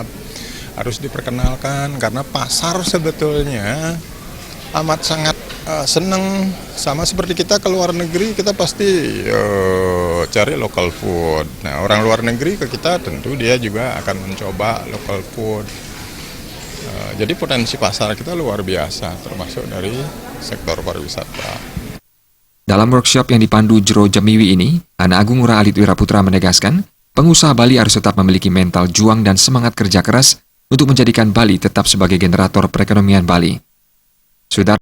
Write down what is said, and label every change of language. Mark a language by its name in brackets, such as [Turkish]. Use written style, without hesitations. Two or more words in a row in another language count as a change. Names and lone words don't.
[Indonesian] Harus diperkenalkan karena pasar sebetulnya amat sangat senang, sama seperti kita ke luar negeri, kita pasti cari [English] local food. [Indonesian] Nah, orang luar negeri ke kita tentu dia juga akan mencoba [English] local food. [Indonesian] Jadi potensi pasar kita luar biasa, termasuk dari sektor pariwisata. Dalam workshop yang dipandu Jero Jamiwi ini, Ana Agung Ngurah Alit Wiraputra menegaskan, pengusaha Bali harus tetap memiliki mental juang dan semangat kerja keras untuk menjadikan Bali tetap sebagai generator perekonomian Bali. Sudah